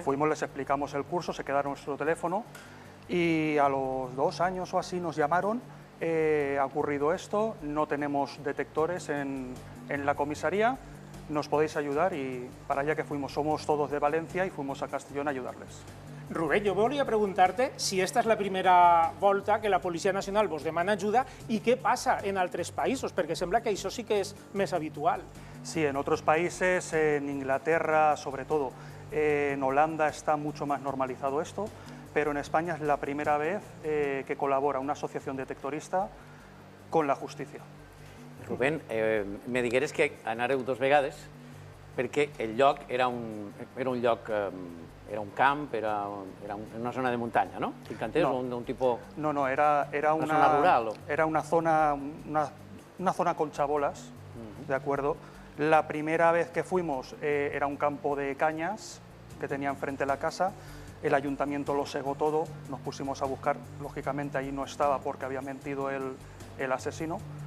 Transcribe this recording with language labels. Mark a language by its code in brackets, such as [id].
[es] Fuimos, les explicamos el curso, se quedaron nuestro teléfono y a los 2 años o así nos llamaron, ha ocurrido esto, no tenemos detectores en la comisaría, nos podéis ayudar, i para allá que fuimos. Somos todos de Valencia y fuimos a Castellón a ayudarles. [ca] Rubén, jo volia preguntar-te si esta és la primera volta que la Policia Nacional vos demana ajuda i què passa en altres països, perquè sembla que això sí que és més habitual. [es] Sí, en otros países, en Inglaterra sobre todo, en Holanda está mucho más normalizado esto, pero en España es la primera vez que colabora una asociación detectorista con la justicia. [ca] Rubén, me digueres que anàreu 2 vegades perquè el lloc era un lloc, era un camp, era una zona de muntanya, no? T'encantés, un tipus... [es] No, era una zona rural. Era una zona con chabolas, ¿de acuerdo? La primera vez que fuimos era un campo de cañas que tenía enfrente de la casa, el ayuntamiento lo segó todo, nos pusimos a buscar, lógicamente allí no estaba porque había mentido el asesino.